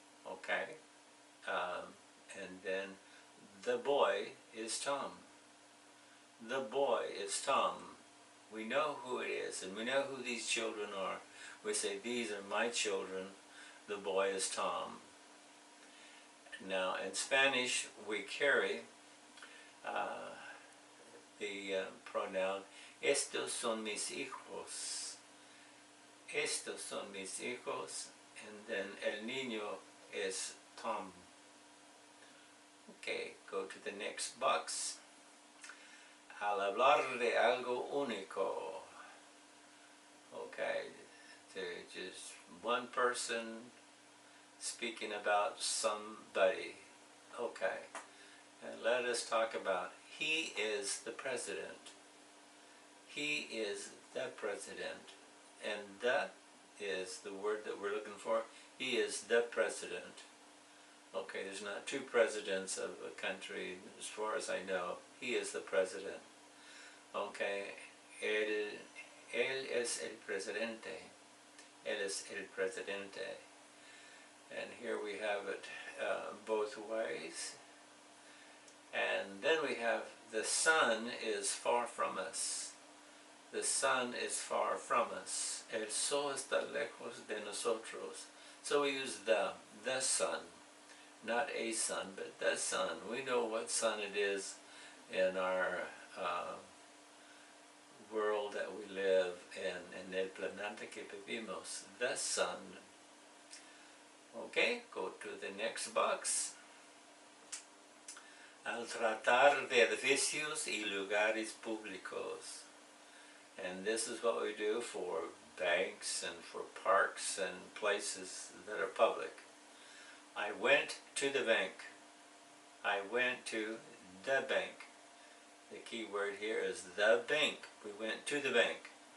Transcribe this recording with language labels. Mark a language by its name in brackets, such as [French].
[English] Okay, and then the boy is Tom. The boy is Tom. We know who it is, and we know who these children are. We say, these are my children. The boy is Tom. Now, in Spanish, we carry the pronoun, [Spanish] estos son mis hijos. Estos son mis hijos. [English] And then [Spanish] el niño [English] is Tom. Okay, go to the next box. [Spanish] Al hablar de algo único. [English] Okay, there's just one person speaking about somebody. Okay, and let us talk about, he is the president. He is the president. And the is the word that we're looking for. He is the president. Okay, there's not two presidents of a country as far as I know. He is the president. [Spanish] Okay, él es el presidente. Él es el presidente. [English] And here we have it both ways. And then we have, the sun is far from us. The sun is far from us. [Spanish] El sol está lejos de nosotros. [English] So we use the sun. Not a sun, but the sun. We know what sun it is in our world that we live in [Spanish] el planeta que vivimos. [English] The sun. Okay, go to the next box. [Spanish] Al tratar de edificios y lugares públicos. [English] And this is what we do for banks and for parks and places that are public. I went to the bank. I went to the bank. The key word here is the bank. We went to the bank.